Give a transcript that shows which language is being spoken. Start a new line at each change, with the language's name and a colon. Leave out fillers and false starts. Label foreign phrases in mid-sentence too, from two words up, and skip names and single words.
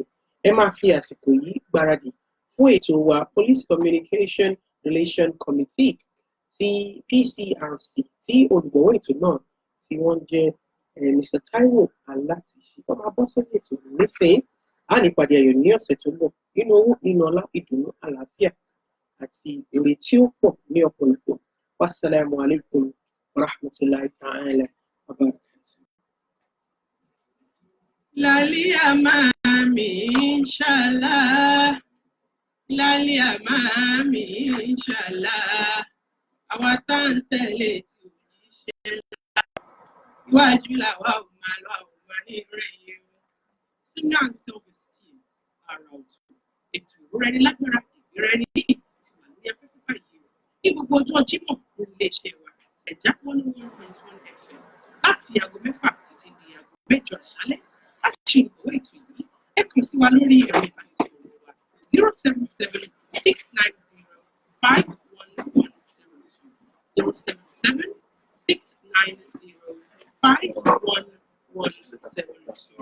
Yoruba: Ẹ máa fi àsìkò yìí gbáradì fún ètò wa Police Communication Relation Committee ti PCRC tí olùgbọ̀wọ́ ètò náà tí wọ́n jẹ́ Mr. Taiwo Alátìṣe. Wọ́n máa bọ́ sórí ètò nísìnyí a ní ìpàdé ayọ̀ ní ọ̀sẹ̀ tó ń bọ̀ nínú owó nínú ọlá ìdùnnú àlàáfíà àti èrè tí ó pọ̀ ní ọ̀pọ̀lọpọ̀.
Arabic: والسلام عليكم ورحمة الله تعالى وبركاته.
Yoruba: Lalia mami inshallah, lalia mami inshallah, àwa tá ń tẹ̀lé tí òjíṣẹ́ ńlá, iwájú làwa ò máa lọ àwọn ọmọ ní ìrẹ̀yìn o.
English: Sunnah and self-esteem
Yoruba: ara ọ̀tún ètò ìrẹ́ni lágbára ìrẹ́ni ní ìwà ní afẹ́fẹ́ báyìí o. Ní gbogbo ọjọ́ Jímọ̀ ní iléeṣẹ́ wa ẹ̀já 101.1 FM láti aago 6 títí di aago 8 àṣálẹ́. Láti ṣe ìgbọ̀wọ́ ètò yìí ẹ kàn sí wa lórí ẹ̀rọ ìbánisọ̀rọ̀ wa 077-690-51172 077-690-51172.